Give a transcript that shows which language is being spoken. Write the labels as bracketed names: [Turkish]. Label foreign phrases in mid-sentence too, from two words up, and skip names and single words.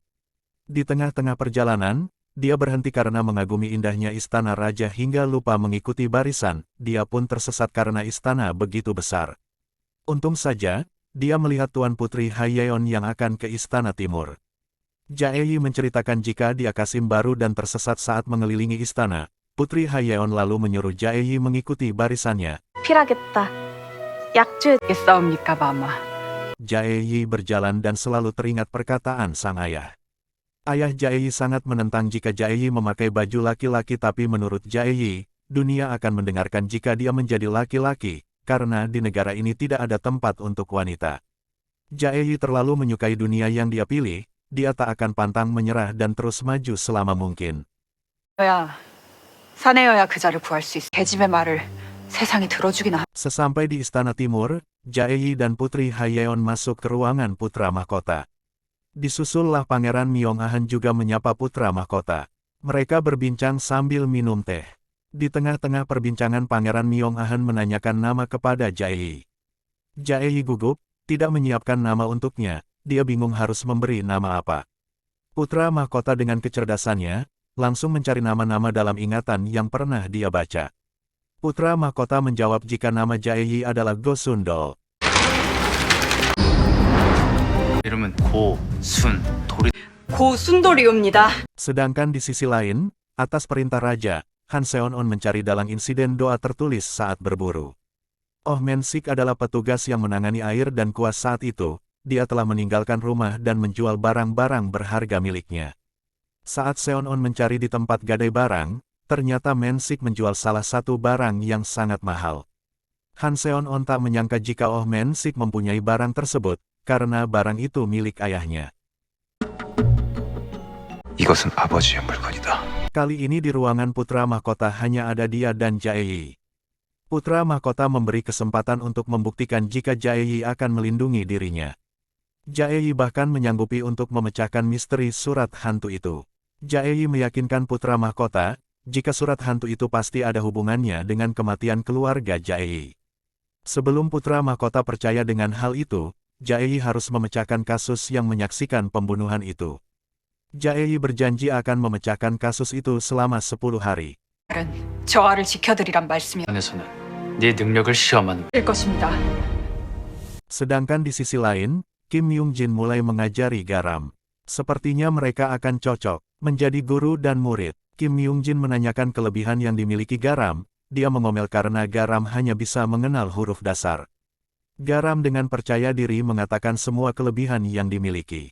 [Indonesian] Di tengah-tengah perjalanan, dia berhenti karena mengagumi indahnya istana raja hingga lupa mengikuti barisan, dia pun tersesat karena istana begitu besar. Untung saja, dia melihat Tuan Putri Hayeon yang akan ke Istana Timur. Jaeyi menceritakan jika dia Qasim baru dan tersesat saat mengelilingi istana. Putri Hayeon lalu menyuruh Jaeyi mengikuti barisannya. [Korean] 필하겠다. 약주겠사옵니까, 마마. [Indonesian] Jaeyi berjalan dan selalu teringat perkataan sang ayah. Ayah Jaeyi sangat menentang jika Jaeyi memakai baju laki-laki, tapi menurut Jaeyi, dunia akan mendengarkan jika dia menjadi laki-laki, karena di negara ini tidak ada tempat untuk wanita. Jaeyi terlalu menyukai dunia yang dia pilih, dia tak akan pantang menyerah dan terus maju selama mungkin. [Korean] 사내여야 그자를 구할 수 있어. 계집의 말을 세상이 들어주기나. [Indonesian] Sesampai di Istana Timur, Jaeyi dan Putri Hayeon masuk ke ruangan putra mahkota. Disusullah Pangeran Myong-ahan juga menyapa putra mahkota. Mereka berbincang sambil minum teh. Di tengah-tengah perbincangan Pangeran Myong-ahan menanyakan nama kepada Jaeyi. Jaeyi gugup, tidak menyiapkan nama untuknya, dia bingung harus memberi nama apa. Putra mahkota dengan kecerdasannya, langsung mencari nama-nama dalam ingatan yang pernah dia baca. Putra mahkota menjawab jika nama Jaeyi adalah Go Sundol. [Korean] 이름은 고순돌이. 고순돌이옵니다. [Indonesian] Sedangkan di sisi lain, atas perintah raja, Han Seon-on mencari dalang insiden doa tertulis saat berburu. Oh Men-sik adalah petugas yang menangani air dan kuas saat itu, dia telah meninggalkan rumah dan menjual barang-barang berharga miliknya. Saat Seon-on mencari di tempat gadai barang, ternyata Men-sik menjual salah satu barang yang sangat mahal. Han Seon-on tak menyangka jika Oh Men-sik mempunyai barang tersebut, karena barang itu milik ayahnya. [Korean] 이것은 아버지의 물건이다. [Indonesian] Kali ini di ruangan putra mahkota hanya ada dia dan Jaeyi. Putra mahkota memberi kesempatan untuk membuktikan jika Jaeyi akan melindungi dirinya. Jaeyi bahkan menyanggupi untuk memecahkan misteri surat hantu itu. Jaeyi meyakinkan putra mahkota, jika surat hantu itu pasti ada hubungannya dengan kematian keluarga Jaeyi. Sebelum putra mahkota percaya dengan hal itu, Jaeyi harus memecahkan kasus yang menyaksikan pembunuhan itu. Jaeyi berjanji akan memecahkan kasus itu selama 10 hari. [Korean] 저 아를 지켜드리란 말씀이 안에서는 네 능력을 시험하는 될 것입니다. [Indonesian] Sedangkan di sisi lain, Kim Myung-jin mulai mengajari Garam. Sepertinya mereka akan cocok menjadi guru dan murid. Kim Myung-jin menanyakan kelebihan yang dimiliki Garam, dia mengomel karena Garam hanya bisa mengenal huruf dasar. Garam dengan percaya diri mengatakan semua kelebihan yang dimiliki.